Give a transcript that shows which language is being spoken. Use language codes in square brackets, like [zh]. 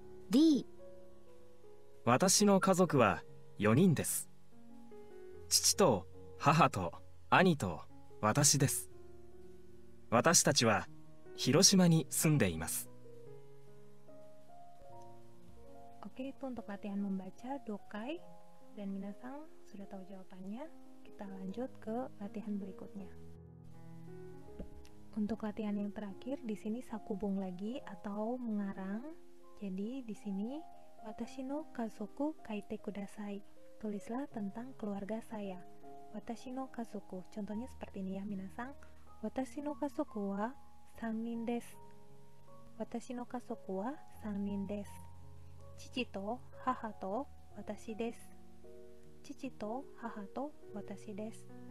[ja] D、私の家族は4人です。父と母と兄と私です。私たちは広島に住んでいます。 [id] Oke, itu untuk latihan membaca dokai dan minasang sudah tahu jawabannya. Kita lanjut ke latihan berikutnya. Untuk latihan yang terakhir, di sini sakubung lagi atau mengarang. Jadi di sini [ja] watashi no kazoku kaite kudasai. [id] Tulislah tentang keluarga saya. Watashi no kazoku. Contohnya seperti ini ya, minasang. [ja] Watashi no kazoku wa 3人です。私の家族は3人です。父と母と私です。父と母と私です。